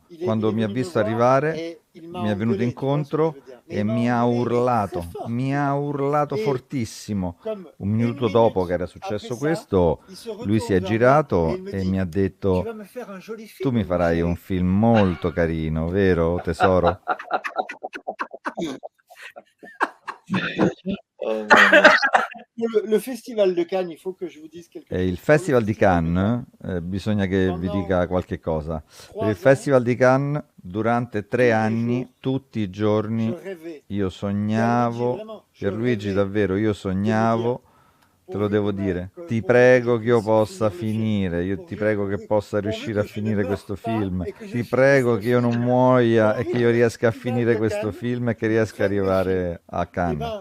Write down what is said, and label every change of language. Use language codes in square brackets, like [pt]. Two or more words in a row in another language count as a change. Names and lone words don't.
[it] Quando mi ha visto arrivare, mi è venuto incontro e mi ha urlato fortissimo. Un minuto dopo che era successo questo, lui si è girato e mi ha detto: tu mi farai un film molto carino, vero tesoro? [fr] Le Festival de Cannes, il faut que je vous dise quelque chose. [it] Il Festival di Cannes, bisogna che vi dica qualche cosa. Per il Festival di Cannes, durante 3 anni, tutti i giorni, io sognavo, Pierluigi, davvero, io sognavo, te lo devo dire, ti prego che io possa finire, io ti prego che possa riuscire a finire questo film, ti prego che io non muoia e che io riesca a finire questo film e che riesca ad arrivare a Cannes.